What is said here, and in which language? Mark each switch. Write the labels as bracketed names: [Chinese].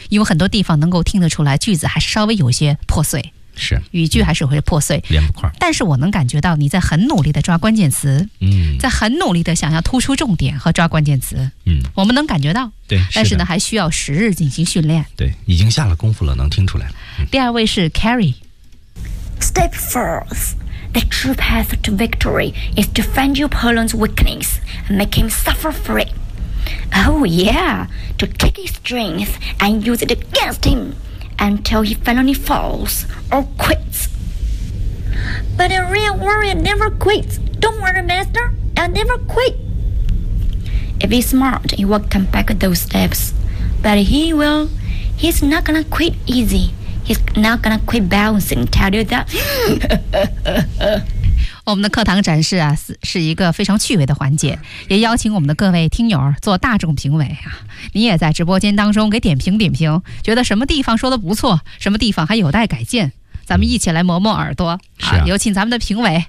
[Chinese] 因为很多地方能够听得出来句子还是稍微有些破碎，是语句还是会破碎连不块，但是我能感觉到你在很努力的抓关键词，嗯，在很努力的想要突出重点和抓关键词，嗯，我们能感觉到，对，但是呢还需要时日进行训练，对，已经下了功夫了，能听出来。第二位是 Carrie。 [English] Step first, the true path to victory is to find your opponent's weakness and make him suffer for itOh yeah, to take his strength and use it against him until he finally falls or quits. But a real warrior never quits. Don't worry, master, I'll never quit. If he's smart, he will come back those steps. But he will. He's not gonna quit easy. He's not gonna quit bouncing, tell you that. [Chinese] 我们的课堂展示啊，是一个非常趣味的环节，也邀请我们的各位听友做大众评委啊，你也在直播间当中给点评点评，觉得什么地方说的不错，什么地方还有待改进，咱们一起来磨磨耳朵。是啊，有请咱们的评委。